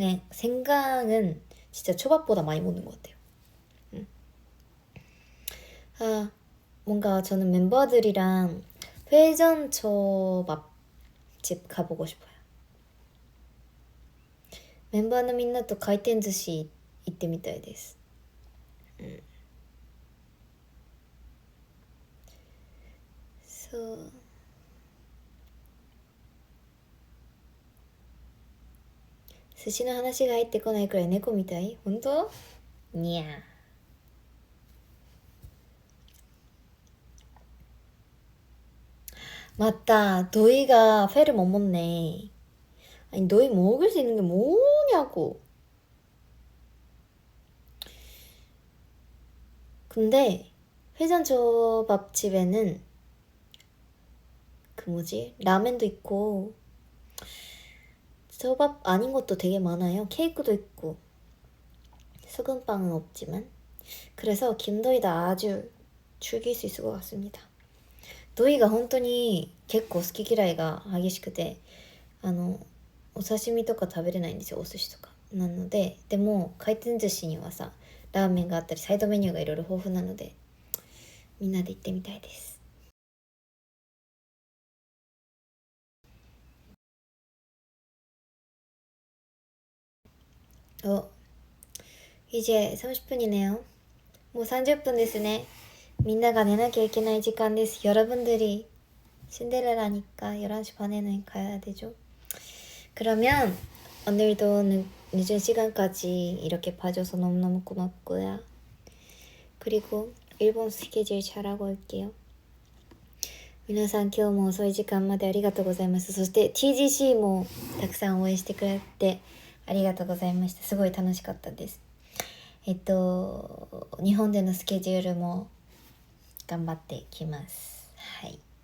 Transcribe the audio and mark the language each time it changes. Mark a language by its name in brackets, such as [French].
[Korean] 생강은 진짜 초밥보다 많이 먹는 것 같아요. 아, 뭔가 저는 멤버들이랑 회전 초밥집 가보고 싶어요. [Japanese] 멤버는 みんなと回転寿司行ってみたいです。そう。寿司の話が入ってこないくらい猫みたい？本当？にゃー。 [Korean] 맞다. 너희가 회를 못 먹네. 아니 너희 먹을 수 있는 게 뭐냐고. 근데 회전초밥집에는 그 뭐지? 라멘도 있고 초밥 아닌 것도 되게 많아요. 케이크도 있고 소금빵은 없지만 그래서 김도희다 아주 즐길 수 있을 것 같습니다. [Japanese] 도희가 本当に結構好き嫌いが激しくてお刺身とか食べれないんですよ、お寿司とか。なのででも回転寿司にはさラーメンがあったりサイドメニューがいろいろ豊富なのでみんなで行ってみたいです。 [Korean] 이제 30분이네요. 뭐 30분 ですね。 [Japanese] みんなが寝なきゃいけない時間です。 [Korean] 여러분들이 신데렐라니까 11시 반에는 가야 되죠. 그러면 오늘도 늦은 시간까지 이렇게 봐줘서 너무너무 고맙고요. 그리고 일본 스케줄 잘하고 올게요. [Japanese] 皆さん今日も遅い時間までありがとうございます。そして TGC もたくさん応援してくれてありがとうございました。すごい楽しかったです。日本でのスケジュールも頑張ってきます。はい。